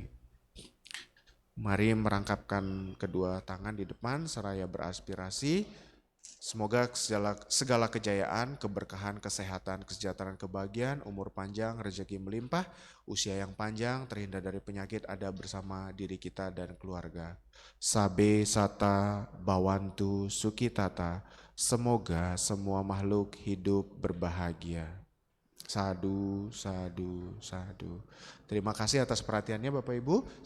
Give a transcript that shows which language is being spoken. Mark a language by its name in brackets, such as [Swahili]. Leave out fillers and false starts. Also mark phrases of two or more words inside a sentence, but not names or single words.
[Indonesian] Mari merangkapkan kedua tangan di depan seraya beraspirasi. Semoga segala kejayaan, keberkahan, kesehatan, kesejahteraan, kebahagiaan, umur panjang, rezeki melimpah, usia yang panjang, terhindar dari penyakit ada bersama diri kita dan keluarga. [Pali] Sabe sata bawantu sukitata. [Indonesian] Semoga semua makhluk hidup berbahagia. [Pali] Sadu, sadu, sadu. [Indonesian] Terima kasih atas perhatiannya Bapak Ibu.